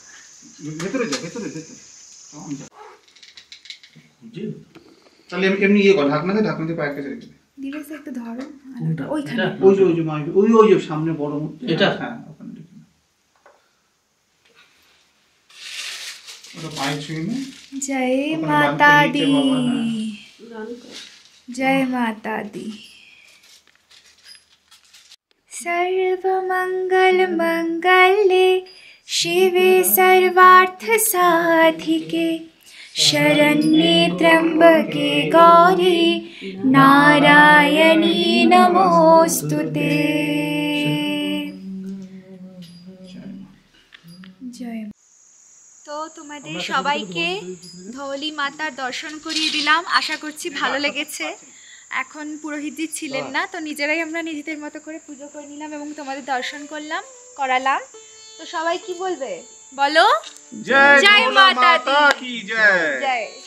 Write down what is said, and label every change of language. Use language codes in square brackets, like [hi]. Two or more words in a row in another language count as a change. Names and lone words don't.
[bn] তাহলে এমনি ইয়ে কর, ঢাকনাতে পায়ের কাছে রেখে দে। ধীরে একটু ধরো। ওইখানে ওই যে সামনে বড় এটা, হ্যাঁ ওখানে রেখে দে। ওটা পায়ের ছুঁয়ে নে। [pa] जय माता दी, जय माता दी। [sa] सर्वमंगल मंगले शिवे सर्वार्थ साधिके शरण्ये त्र्यंबके गौरी नारायणी नमोस्तुते। जय। [bn] তো তোমাদের সবাইকে ধওলি মাতার দর্শন করিয়ে দিলাম, আশা করছি ভালো লেগেছে। এখন পুরোহিতজি ছিলেন না, তো নিজেরাই আমরা নিজেদের মতো করে পুজো করে নিলাম এবং তোমাদের দর্শন করালাম। তো সবাই কি বলবে বলো? [hi] जय माता की जय।